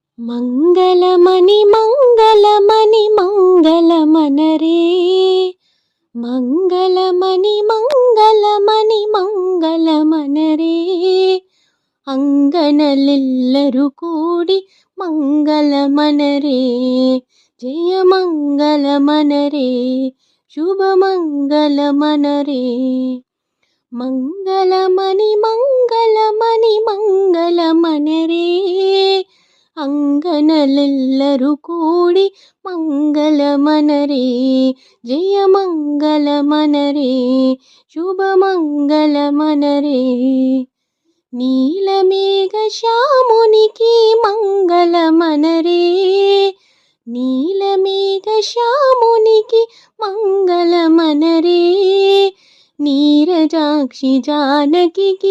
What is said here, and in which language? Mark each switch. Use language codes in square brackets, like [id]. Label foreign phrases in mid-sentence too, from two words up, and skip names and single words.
[kn] ಮಂಗಲಮಣಿ ಮಂಗಲಮಣಿ ಮಂಗಲಮನರೇ ಮಂಗಲಮಣಿ ಮಂಗಲಮಣಿ ಮಂಗಲಮನರೇ ಅಂಗನಲೆಲ್ಲರೂ ಕೂಡಿ ಮಂಗಲಮನರೇ ಜಯ ಮಂಗಲಮನರೇ ಶುಭ ಮಂಗಲಮನರೇ ಮಂಗಲಮಣಿ ಮಂಗಲಮಣಿ ಮಂಗಲಮನರೇ ಅಂಗನಲೆಲ್ಲರೂ ಕೂಡಿ ಮಂಗಲಮನರೇ ಜಯ ಮಂಗಲಮನರೇ ಶುಭ ಮಂಗಲಮನರೇ [te] నీలమేఘ శ్యామునికి మంగళమనరే నీలమేఘ శ్యామునికి మంగళమనరే నీరజాక్షి జానకికి